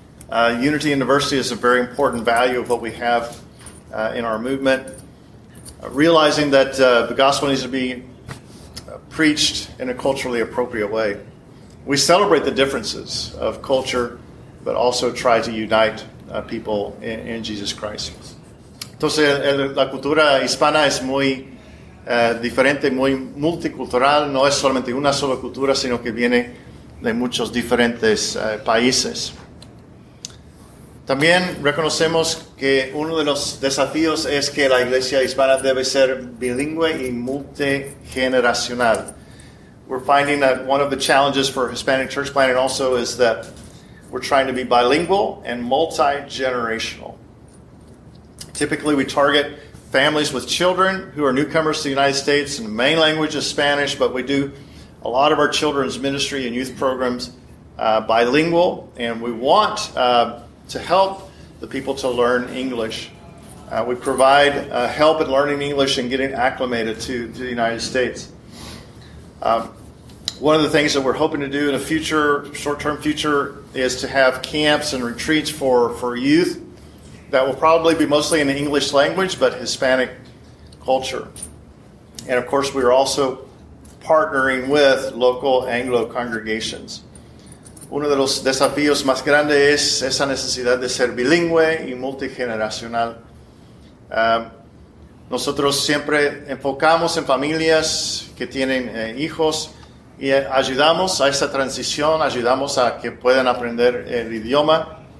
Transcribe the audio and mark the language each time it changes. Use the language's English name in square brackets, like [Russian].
[English] Unity and diversity is a very important value of what we have in our movement. Realizing that the gospel needs to be preached in a culturally appropriate way. We celebrate the differences of culture, but also try to unite people in Jesus Christ. [Spanish] Entonces, la cultura hispana es muy diferente, muy multicultural. No es solamente una sola cultura, sino que viene de muchos diferentes países. También reconocemos que uno de los desafíos es que la iglesia hispana debe ser bilingüe y multigeneracional. [English] We're finding that one of the challenges for Hispanic church planting also is that we're trying to be bilingual and multi-generational. Typically, we target families with children who are newcomers to the United States, and the main language is Spanish, but we do a lot of our children's ministry and youth programs bilingual, and we want to help the people to learn English. We provide help in learning English and getting acclimated to the United States. One of the things that we're hoping to do in the future, short-term future, is to have camps and retreats for youth that will probably be mostly in the English language, but Hispanic culture. And of course, we are also partnering with local Anglo congregations. [Spanish] Uno de los desafíos más grandes es esa necesidad de ser bilingüe y multigeneracional. Nosotros siempre enfocamos en familias que tienen hijos y ayudamos a esa transición, ayudamos a que puedan aprender el idioma.